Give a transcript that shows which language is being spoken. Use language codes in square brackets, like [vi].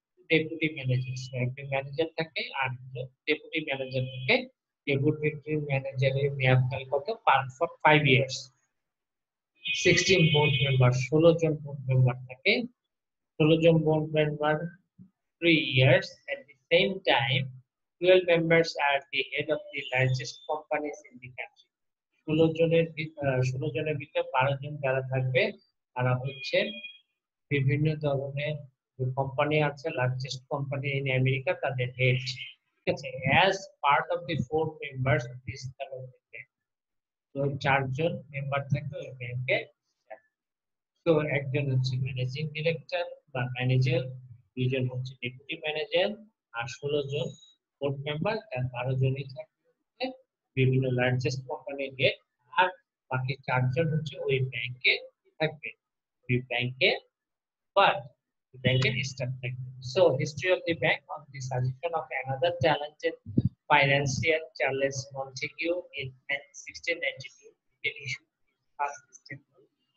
[bn] Deputy manager, একজন manager থাকে আর deputy manager থাকে। ডেপুটি ম্যানেজারের মেয়াদকাল কত? 5 ইয়ার্স। 16 বোর্ড মেম্বার, 16 জন বোর্ড মেম্বার থাকে। 16 জন board member [en] 3 years. At the same time, 12 members are the head of the largest companies in the country. [bn] 16 জনের ভিতরে 12 জন যারা থাকবে তারা হচ্ছে বিভিন্ন ধরনের যে কোম্পানি আছে, [en] largest company in America, [bn] তাদের হেড, ঠিক আছে। [en] as part of the 4 members of this bank, [bn] তো 4 জন মেম্বার থাকে ওই ব্যাংকে। তো একজন হচ্ছে ম্যানেজিং ডিরেক্টর বা ম্যানেজার, দুইজন হচ্ছে ডেপুটি ম্যানেজার, আর 16 জন বোর্ড মেম্বার, তার 12 জনই থাকবে বিভিন্ন লার্জেস্ট কোম্পানির হেড, আর বাকি 4 জন হচ্ছে ওই ব্যাংকে থাকবে, ওই ব্যাংকে, [en] but the banking staff technique. So, history of the bank on the suggestion of another talented financier, Charles Montague, in 1692, he issued his first statement.